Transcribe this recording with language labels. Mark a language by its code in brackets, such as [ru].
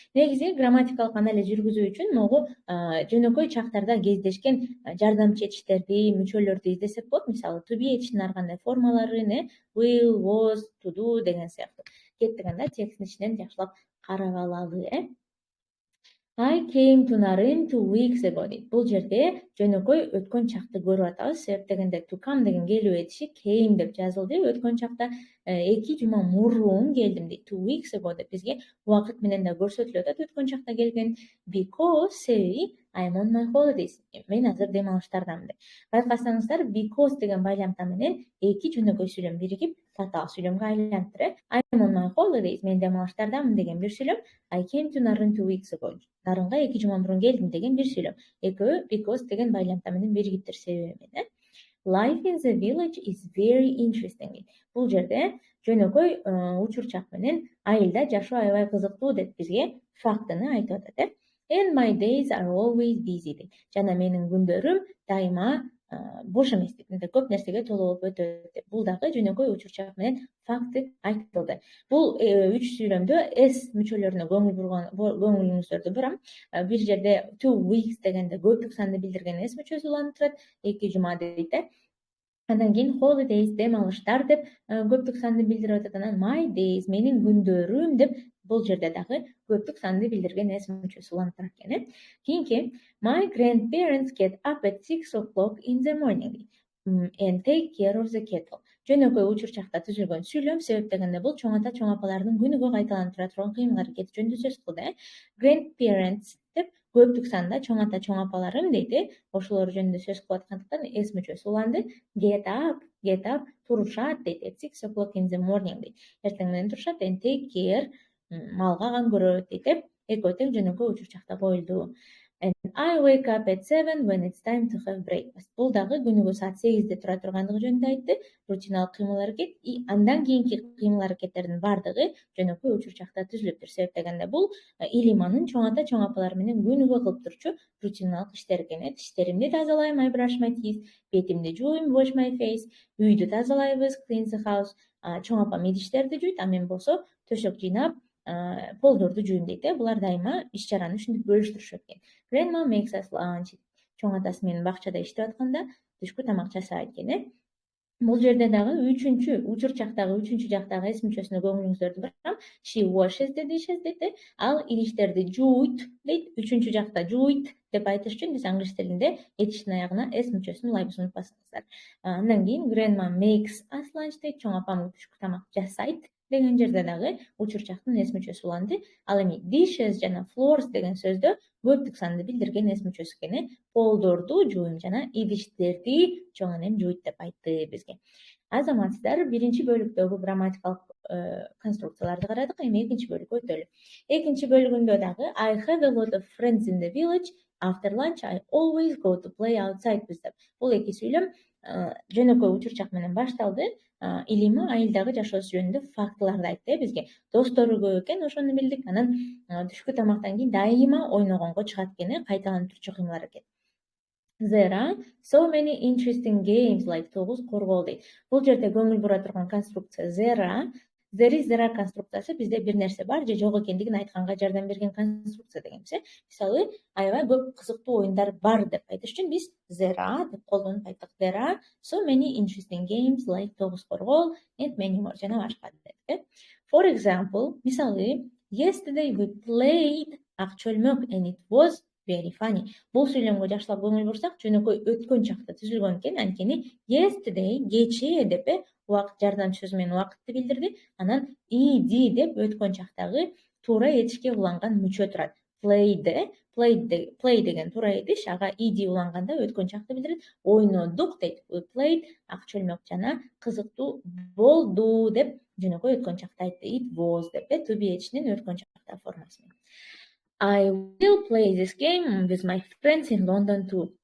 [ky] Негизи грамматикалык анализ жүргүзүү үчүн могу жөнөкөй чактарда кездешкен жардамчы этиштерди, мүчөлөрдү издесек болот. Мисалы, to be этишинин ар кандай формаларын, will, was, to do деген сыяктуу. Кеттик анда тексттин ичинен жакшылап карап алалы. [en] I came to Naren 2 weeks ago [ky] дейт. Бул жерде жөнөкөй өткөн чакты көрүп атабыз. Себеп дегенде to come деген келүү этиши came деп жазылды. Өткөн чакта 2 жума мурун келдим дейт. [en] 2 weeks ago [ky] деп бизге убакыт менен да көрсөтүлүп атат. Өткөн чакта келген [en] because [ky] себеби [en] I'm on my holidays. [ky] Мен азыр дем алыштардамын деп. Байкасаңыздар, because деген байламта менен эки жөнөкөй сүйлөм биригип татаал сүйлөмгө айланып. [en] I'm on my holidays. [ky] Мен дем алыштардамын деген бир сүйлөм. [en] I came to Naren 2 weeks ago. [ky] Нарынга 2 жума мурун келдим деген бир сүйлөм. Экөө because деген байламта менен биригиптир себеби менен. [en] Life in the village is very interesting. [ky] Бул жерде жөнөкөй учурчак менен айылда жашоо аябай кызыктуу деп бизге фактыны айтып атат. [en] And my days are always busy [ky] дейт. Жана менин күндөрүм дайыма бош эмес дейт. Көп нерсеге толуп өтөт деп. Бул дагы жөнөкөй учурчак менен факты айтылды. Бул 3 сүйлөмдө s мүчөлөрүнө көңүлүңүздөрдү бурам. Бир жерде [en] 2 weeks [ky] дегенде көптүк санды билдирген s мүчөсү уланып турат. 2 жума дейт. Андан кийин holidays дем алыштар деп көптүк санды билдирип атат. Анан [en] my days [ky] менин күндөрүм деп бул жерде дагы көптүк санды билдирген s мүчөсү уланып турат экен. Кийинки [en] my grandparents get up at 6 o'clock in the morning and take care of the kettle. [ky] Жөнөкөй учурчакта түзүлгөн сүйлөм. Себеп дегенде бул чоң ата чоң апалардын күнүгө кайталанып тура турган кыймыл аракети жөнүндө сөз кылды. Grandparents деп көптүк санда чоң ата чоң апаларым дейт. Ошолор жөнүндө сөз кылып аткандыктан s мүчөсү уланды. [en] Get up [ky] турушат дейт. [en] At 6 o'clock in the morning [ky] дейт. Эртең менен турушат. [en] And take care [ky] малга кам көрөт дейт. Экөө тең жөнөкөй учурчакта коюлду. [en] And I wake up at 7 when it's time to have breakfast. [ky] Бул дагы күнүгө саат 8де тура тургандыгы жөнүндө айтты. Рутиналык кыймыл аракет. Андан кийинки кыймыл аракеттердин бардыгы жөнөкөй учурчакта түзүлүптүр. Себеп дегенде бул илиманын чоң ата чоң апалар менен күнүгө кылып турчу рутиналык иштер экен. Тиштеримди тазалайм, [en] I brush my teeth. [ky] Бетимди жууйм, [en] wash my face. [ky] Үйдү тазалайбыз, [en] clean the house. [ky] Чоң апам идиштерди жуйт, а мен болсо төшөк жыйнап, полдорду жууйм дейт. Булар дайыма иш чараны ушинтип бөлүштүрүшөт экен. [en] Grandma makes us lunch. [ky] чоң атасы менен бакчада иштеп атканда түшкү тамак жасайт экен. Бул жерде дагы учур жактагы үчүнчү жактагы эс мүчөсүнө көңүлүңүздөрдү бурсам, [en] she washes [ky] дейт. Ал идиштерди жууйт дейт. Үчүнчү жакта жууйт деп айтыш үчүн биз англис тилинде этиштин аягына эс мүчөсүн улайбыз, унутпасаңыздар. Андан кийин [en] grandma makes us lunch [ky] дейт. Чоң апам түшкү тамак жасайт деген жерде дагы учурчактын эс мүчөсү уланды. Ал эми dishes жана floors деген сөздө көптүк санды билдирген эс мүчөсү экен. Полдорду жууйм жана идиштерди чоң энем жууйт деп айтты бизге. Азаматсыздар, биринчи бөлүктөгү грамматикалык конструкцияларды карадык. Эми экинчи бөлүккө өтөлү. Экинчи бөлүгүндө дагы [en] I have a lot of friends in the village. After lunch I always go to play outside [ky] деп. Бул эки сүйлөм жөнөкөй учурчак менен башталды. Илима айылдагы жашоосу жөнүндө фактыларды айтты бизге. Достору көп экен, ошону билдик. Анан түшкү тамактан кийин дайыма ойногонго чыгат экен, кайталанып турчу кыймыл-аракет. [en] There are so many interesting games like тогуз коргол [ky] дейт. Бул жерде көңүл бура турган конструкция there are конструкциясы бизде бир нерсе бар же жок экендигин айтканга жардам берген конструкция дегенбиз. Мисалы, аябай көп кызыктуу оюндар бар деп айтыш үчүн биз there are деп колдонуп айттык. [en] There are so many interesting games like тогуз коргол and many more [ky] жана башка деп. [en] For example, [ky] мисалы, [en] yesterday we played ак чөлмөк and it was very funny. [ky] Бул сүйлөмгө жакшылап көңүл бурсак, жөнөкөй өткөн чакта түзүлгөн экен. Анткени yesterday кечээ деп убакыт жардамчы сөзү менен убакытты билдирди. Анан ed деп өткөн чактагы туура этишке уланган мүчө турат. Play деген туура этиш, ага ed уланганда өткөн чакты билдирет. Ойнодук дейт. [en] We played [ky] ак чөлмөк жана кызыктуу болду деп жөнөкөй өткөн чакта айтты. [en] It was [ky] деп to be этишинин өткөн чактагы формасы менен. [en] I will play this game with my friends in London too.